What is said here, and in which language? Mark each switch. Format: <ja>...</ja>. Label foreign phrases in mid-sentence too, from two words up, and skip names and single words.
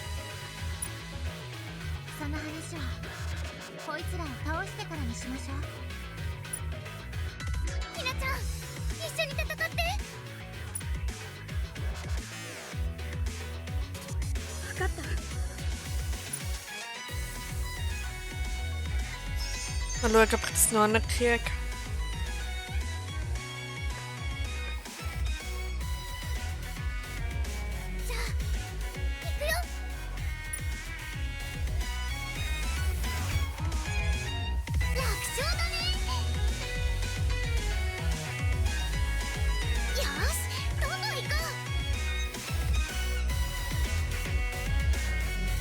<ja>その話はこいつらを倒してからにしましょう。ひなちゃん、一緒に戦って。分かった。</ja> <de>Mal schauen, ob ich das noch nicht kriege.</de> <ja>じゃあ行くよ。楽勝だね。よし、どんどん行こう。</ja>